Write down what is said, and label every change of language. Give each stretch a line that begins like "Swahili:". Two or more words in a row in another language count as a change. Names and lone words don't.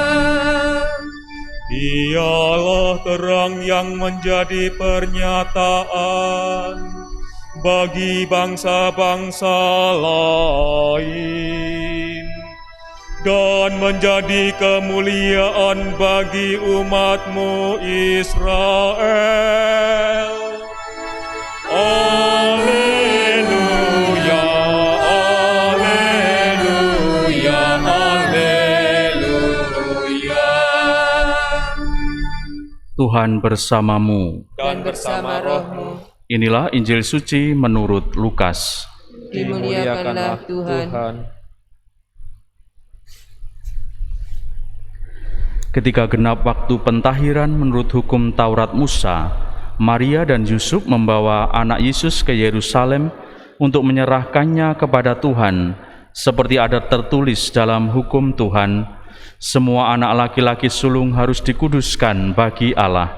Indonesian: Dialah terang yang menjadi pernyataan bagi bangsa-bangsa lain, dan menjadi kemuliaan bagi umat-Mu Israel. Alleluia, alleluia, alleluia. Tuhan bersamamu. Dan bersama rohmu. Inilah Injil suci menurut Lukas. Dimuliakanlah Tuhan. Ketika genap waktu pentahiran menurut hukum Taurat Musa, Maria dan Yusuf membawa anak Yesus ke Yerusalem untuk menyerahkannya kepada Tuhan, seperti ada tertulis dalam hukum Tuhan, semua anak laki-laki sulung harus dikuduskan bagi Allah.